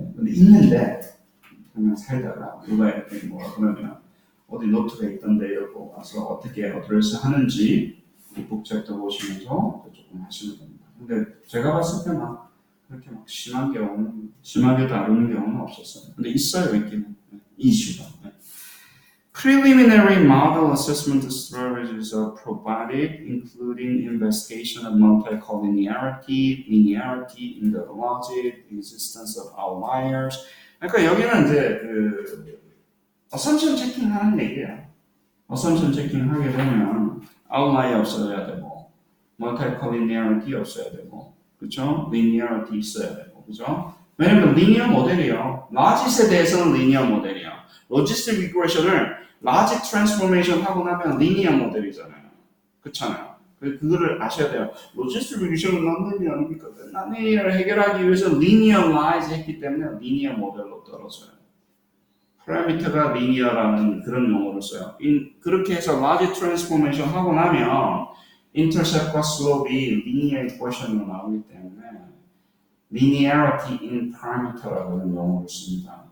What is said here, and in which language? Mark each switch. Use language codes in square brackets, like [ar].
[ko] 근데 있는데 그냥 살다가 누가 이렇게 뭐가 그러면 어디 노트가 있던데 이러고 와서 어떻게 어드레스 하는지 북 챕터 보시면서 조금 하시면 됩니다. 근데 제가 봤을 때 막 그렇게 막 심하게 다루는 경우는 없었어요. 근데 있어요, 있기는. 이슈가. [en] Preliminary model assessment strategies are provided, including investigation of multicollinearity, linearity in the logic, existence of outliers. [ko] 그러니까 여기는 이제 그 assumption checking 하는 얘기예요. assumption checking 하게 되면 outlier 없어야 되고, multicollinearity 없어야 되고, 그렇죠? linearity 있어야 되고, 그렇죠? 왜냐면 linear 모델이요. logic에 대해서는 linear 모델이야. logistic regression을 logic transformation 하고 나면 linear 모델이잖아요. 그렇잖아요. 그거를 아셔야 돼요. logistic regression은 non-linear입니까? non-linear을 해결하기 위해서 linearize 했기 때문에 linear 모델로 떨어져요. 파라미터가 linear라는 그런 용어를 써요. 그렇게 해서 logic transformation 하고 나면 intercept과 slope이 linear equation으로 나오기 때문에 linearity in parameter라는 용어를 씁니다.